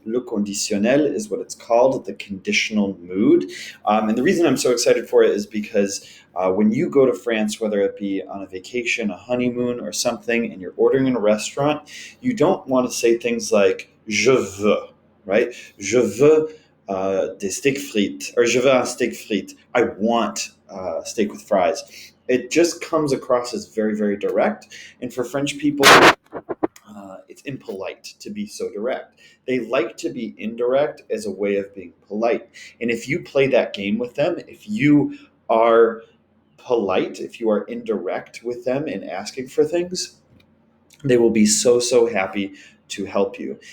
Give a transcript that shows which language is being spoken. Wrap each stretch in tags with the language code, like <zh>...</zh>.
<fr>Le conditionnel</fr> <en>is what it's called, the conditional mood. And the reason I'm so excited for it is because when you go to France, whether it be on a vacation, a honeymoon, or something, and you're ordering in a restaurant, you don't want to say things like</en> <fr>je veux,</fr> <en>right?</en> <fr>Je veux des steak frites, or je veux un steak frites.</fr> <en>I want steak with fries. It just comes across as very, very direct. And for French people, it's impolite to be so direct. They like to be indirect as a way of being polite. And if you play that game with them, if you are polite, if you are indirect with them in asking for things, they will be so, so happy to help you.</en>